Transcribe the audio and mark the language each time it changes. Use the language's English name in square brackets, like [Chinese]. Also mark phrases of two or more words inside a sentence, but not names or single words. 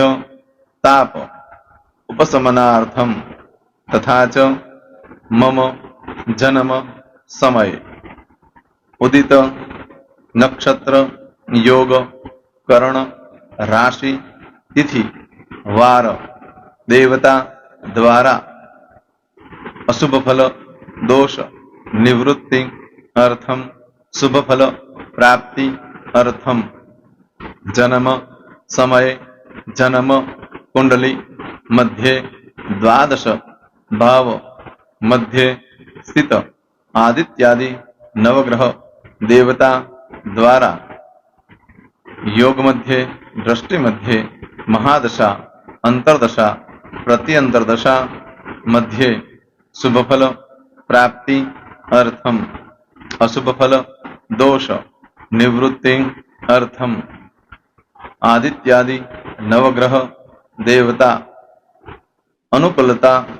[Sanskrit] તાપ ઉપશમનાર્થમ તથા ચ મમ જન્મ સમય ઉદિત નક્ષત્ર યોગ કરણ રાશિ તિથિ વાર દેવતા દ્વારા અશુભ ફલ દોષ નિવૃત્તિ અર્થમ શુભ ફલ પ્રાપ્તિ અર્થમ જન્મ સમય જન્મ कुंडली मध्ये द्वादश भाव मध्ये स्थित आदित्यादि नवग्रह देवता द्वारा योग मध्ये दृष्टि मध्ये महादशा अंतरदशा प्रति अंतरदशा मध्ये शुभफल प्राप्ति अर्थम अशुभफल दोष निवृत्ति अर्थम आदित्यादि नवग्रह देवता अनुकूलता